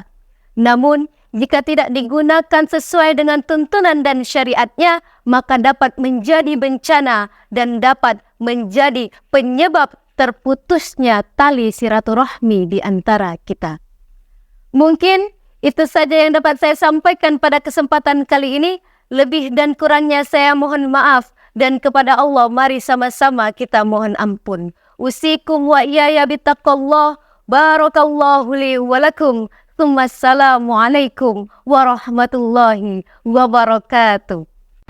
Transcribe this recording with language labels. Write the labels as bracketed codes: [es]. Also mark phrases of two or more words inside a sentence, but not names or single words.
[id] Namun, jika tidak digunakan sesuai dengan tuntunan dan syariatnya, maka dapat menjadi bencana dan dapat menjadi penyebab terputusnya tali silaturahmi di antara kita. Mungkin itu saja yang dapat saya sampaikan pada kesempatan kali ini. Lebih dan kurangnya saya mohon maaf, dan kepada Allah mari sama-sama kita mohon ampun. [ar] أوصيكم وإياي بتقوى الله. بارك الله لي ولكم. السلام عليكم ورحمة الله وبركاته.